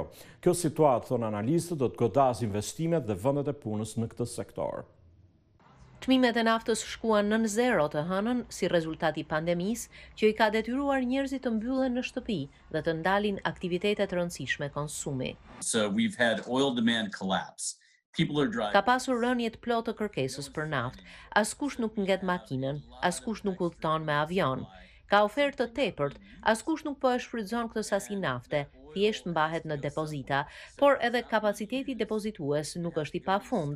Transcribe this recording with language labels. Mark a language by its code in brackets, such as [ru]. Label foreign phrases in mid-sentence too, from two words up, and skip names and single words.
[sq] Kjo situatë, thonë analistët, do të godasë investimet dhe vendet e punës në këtë sektor. Çmimet e naftës shkuan nën zero të hënën si rezultat I pandemisë që I ka detyruar njerëzit të mbyllen në shtëpi dhe të ndalin aktivitetet rëndësishme konsumi. [en] So we've had oil demand collapse. [sq] Ka pasur rënje të plotë të kërkesës për naftë. Askush nuk ngjet makinën, askush nuk udhëton me avion. Ka ofertë të tepërt, askush nuk po e shfrytëzon këtë sasi nafte, thjesht mbahet në depozita, por edhe kapaciteti depozitues nuk është i pafund.